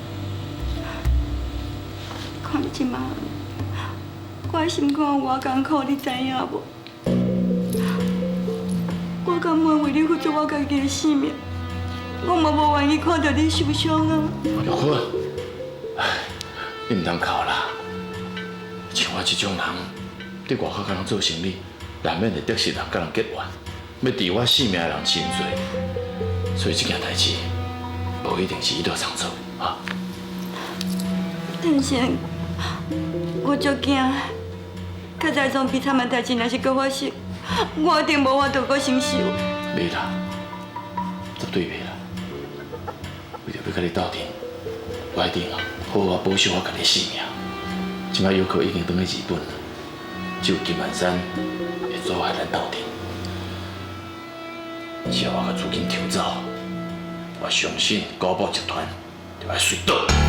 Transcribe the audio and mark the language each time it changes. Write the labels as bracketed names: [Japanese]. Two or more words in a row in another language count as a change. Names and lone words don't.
[Min Nan Chinese] 看即马，我的心肝有偌艰苦，你知影无？我甘愿为你付出我家己的性命，我嘛无愿意看到你受伤啊！玉芬，你唔通哭啦！像我这种人，伫外口甲人做生意，难免会得失人甲人结怨，要治我性命的人真多，所以这件代志无一定是伊倒上做啊。但是，我足惊，较早种悲惨的代志若是搁发生，我一定无法度搁承受。袂啦，绝对袂啦！为着要甲你斗阵，我一定好好保守我家己的性命。即摆游客已经返去日本了，只有金万山会阻碍咱斗阵。只要我甲资金抽走，我相信高宝集团就会随倒。